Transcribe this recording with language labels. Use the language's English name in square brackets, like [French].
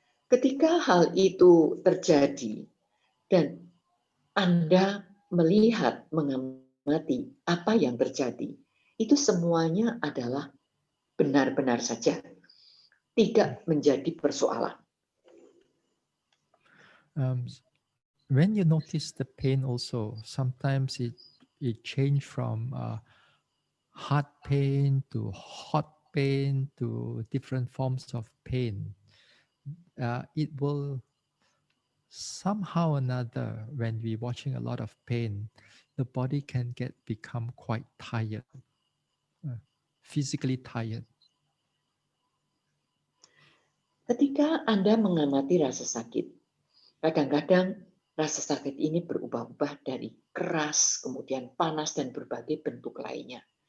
[Indonesian] Ketika hal itu terjadi dan Anda melihat, mengamati apa yang terjadi, itu semuanya adalah benar-benar saja, tidak menjadi persoalan. [English] When you notice the pain also, sometimes it change from hard pain to hot pain to different forms of pain. It will somehow or another, when we're watching a lot of pain, the body can become quite tired, physically tired. [Indonesian] Ketika Anda mengamati rasa sakit, kadang-kadang rasa sakit ini berubah-ubah dari keras, kemudian panas, dan berbagai bentuk lainnya.